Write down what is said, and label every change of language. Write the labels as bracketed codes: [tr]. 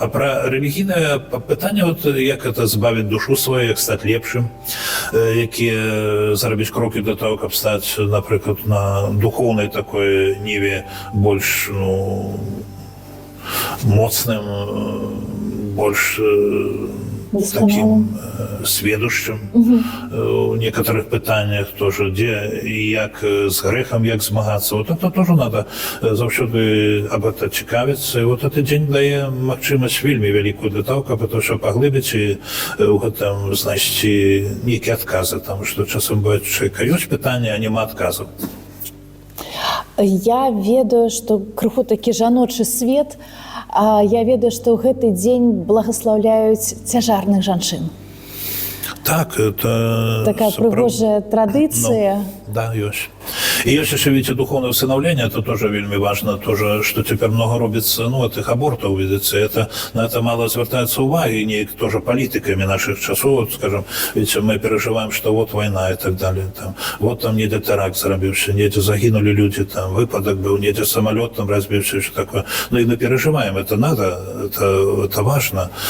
[uk] А про релігійне питання, от як це збавити душу свою, як стати лепшим, які зробити кроки для того, щоб стати, наприклад, на духовній такої ниві більш, моцним, більш таким сведущим [ru] у некоторых [uk] питаннях тоже, где и як с грехом, як змагаться. [ru] Вот это тоже надо завжди об этом цікавиться. И вот этот день [uk] дає можливість вельми велику для того, щоб поглибити і в этом знайти які відкази. Тому що часом буває, що є питання, а нема відказів. [be] Я ведаю, што крыху такі жаночы свет, я ведаю, што ў гэты дзень благаслаўляюць цяжарных жанчын. [ru] Так, это... [be] Такая прыгожая традыцыя. Да, ёсць. [ru] И есть еще, видите, духовное усыновление, это тоже вельми важно, тоже, что теперь много робится, этих абортов, видите, на это мало звертается уваги, не тоже политиками наших часов, вот, скажем, видите, мы переживаем, что вот война и так далее, там, вот там недě теракт зробився, недě [uk] загинули люди, [ru] там, выпадок был, недě самолет там разбився, что такое, и мы переживаем, это надо, это важно,